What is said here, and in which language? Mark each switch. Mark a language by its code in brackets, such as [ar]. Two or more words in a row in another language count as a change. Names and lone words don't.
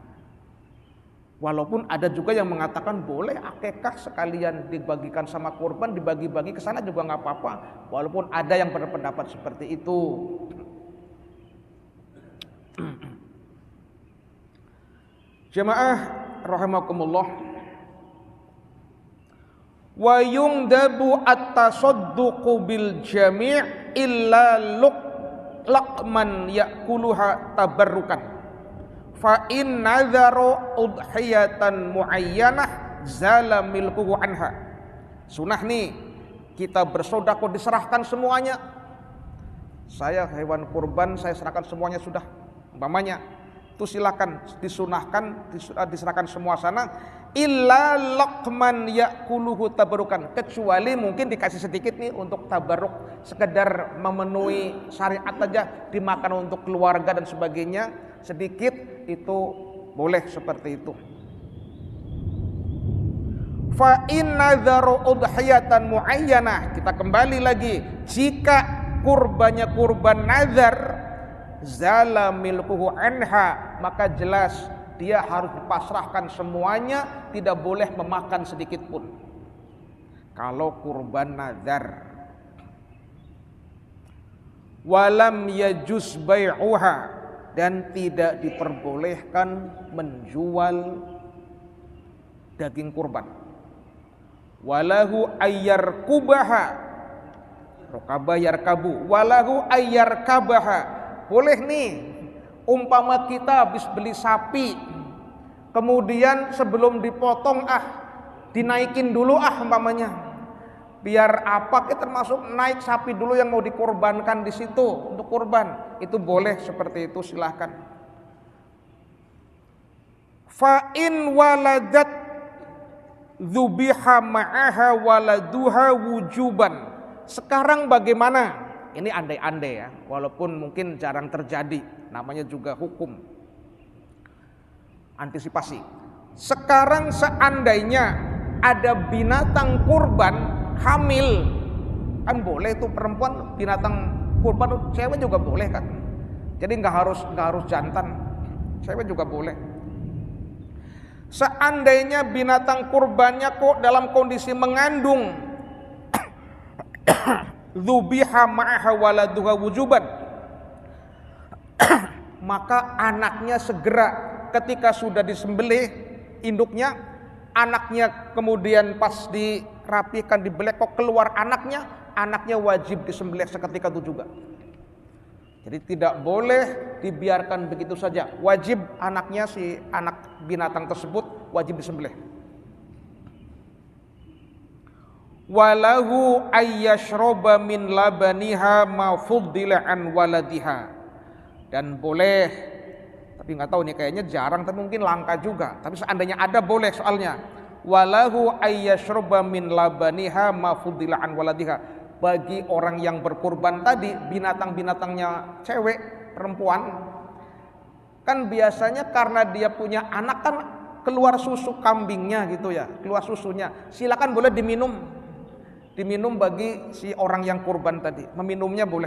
[id] Walaupun ada juga yang mengatakan boleh akikah sekalian dibagikan sama kurban, dibagi-bagi ke sana juga nggak apa-apa. Walaupun ada yang berpendapat seperti itu. Jemaah rahimakumullah. [ar] ويندب التصدق بالجميع إلا لقما يأكلها تبركا. فإن نذر أضحية معينة زال ملكه عنها. [id] Sunnah nih, kita bersedekah diserahkan semuanya. Saya hewan kurban saya serahkan semuanya sudah. Umpamanya itu silakan disunahkan diserahkan semua sana [ar] إلا لقما يأكله تبركا, [id] kecuali mungkin dikasih sedikit nih untuk tabaruk, sekedar memenuhi syariat aja, dimakan untuk keluarga dan sebagainya, sedikit itu boleh seperti itu. [ar] فإن نذر أضحية معينة, [id] kita kembali lagi, jika kurbannya kurban nazar [ar] زال ملكه عنها, [id] maka jelas dia harus dipasrahkan semuanya, tidak boleh memakan sedikit pun kalau kurban nazar. [ar] ولم يجز بيعها, [id] dan tidak diperbolehkan menjual daging kurban. [ar] وله أن يركبها، ركب يركب، وله أن يركبها, [id] boleh nih. Umpama kita habis beli sapi, kemudian sebelum dipotong dinaikin dulu umpamanya, biar termasuk naik sapi dulu yang mau dikorbankan di situ untuk kurban, itu boleh seperti itu, silahkan. [ar] فإن ولدت ذبح معها ولدها وجوبا. [id] Sekarang bagaimana? Ini andai-andai ya, walaupun mungkin jarang terjadi, namanya juga hukum antisipasi. Sekarang seandainya ada binatang kurban hamil, kan boleh tuh perempuan binatang kurban, cewek juga boleh kan. Jadi nggak harus jantan, cewek juga boleh. Seandainya binatang kurbannya kok dalam kondisi mengandung, [ar] ذبح معها ولدها وجوبا, [id] maka anaknya segera ketika sudah disembelih induknya, anaknya kemudian pas dirapikan dibelek kok keluar anaknya wajib disembelih seketika itu juga. Jadi tidak boleh dibiarkan begitu saja, wajib anaknya, si anak binatang tersebut wajib disembelih. [ar] وله أن يشرب من لبنها ما فضل عن ولدها, [id] dan boleh, tapi nggak tahu nih, kayaknya jarang, tapi mungkin langka juga, tapi seandainya ada boleh soalnya. [ar] وله أن يشرب من لبنها ما فضل عن ولدها, [id] bagi orang yang berkurban tadi, binatang-binatangnya cewek, perempuan, kan biasanya karena dia punya anak kan keluar susu kambingnya gitu ya, keluar susunya, silakan boleh diminum bagi si orang yang kurban tadi, meminumnya boleh.